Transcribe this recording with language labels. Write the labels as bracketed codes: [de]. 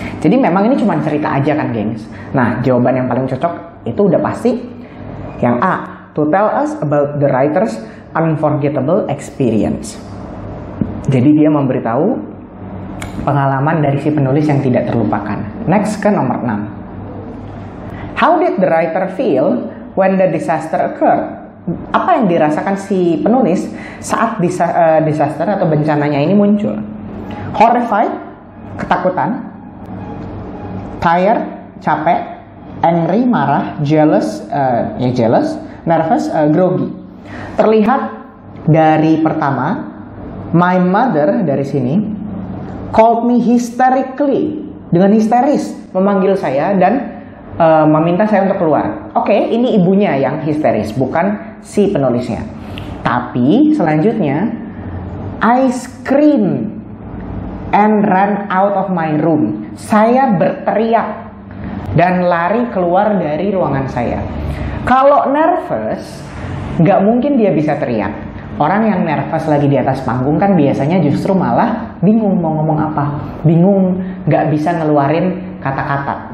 [id] Jadi memang ini cuma cerita aja kan gengs. Nah, jawaban yang paling cocok itu udah pasti yang A, [en] to tell us about the writer's unforgettable experience. [id] Jadi dia memberitahu pengalaman dari si penulis yang tidak terlupakan. Next ke nomor 6. [en] How did the writer feel when the disaster occurred? [id] Apa yang dirasakan si penulis saat disaster atau bencananya ini muncul? Horrified, ketakutan. Tired, capek. Angry, marah. Jealous, jealous. Nervous, groggy. Terlihat dari pertama, [en] my mother [id] dari sini [en] called me hysterically, [id] dengan histeris memanggil saya dan meminta saya untuk keluar. Oke, ini ibunya yang histeris, bukan si penulisnya. Tapi selanjutnya, [en] I scream and ran out of my room. [id] Saya berteriak dan lari keluar dari ruangan saya. Kalau nervous, nggak mungkin dia bisa teriak. Orang yang nervous lagi di atas panggung kan biasanya justru malah bingung mau ngomong apa. Bingung, nggak bisa ngeluarin kata-kata.